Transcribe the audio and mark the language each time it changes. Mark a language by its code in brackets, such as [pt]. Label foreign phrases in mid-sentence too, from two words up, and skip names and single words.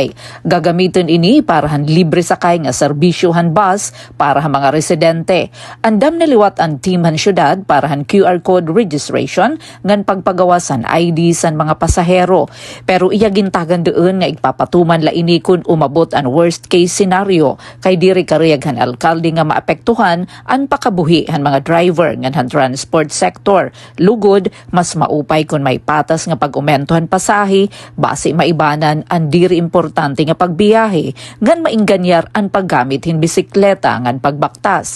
[war] Gagamitin ini para han libre sakay nga serbisyo han bus para ha mga residente. Andam naliwat ang team han syudad para han [en] QR code registration [war] ngan pagpagawasan ID san mga pasahero. Pero iya gintagan doon nga igpapatuman la ini kung umabot ang [en] worst case scenario [war] kay diri kariyag han alkalde nga maapektuhan ang pakabuhi han mga driver ngan han [en] transport sector. [war] Lugod, mas maupay kung may patas nga pag-umentohan pasahe, base maibanan ang diri importante nga pagbiyahe, ngan mainganyar ang paggamit hin bisikleta ngan pagbaktas.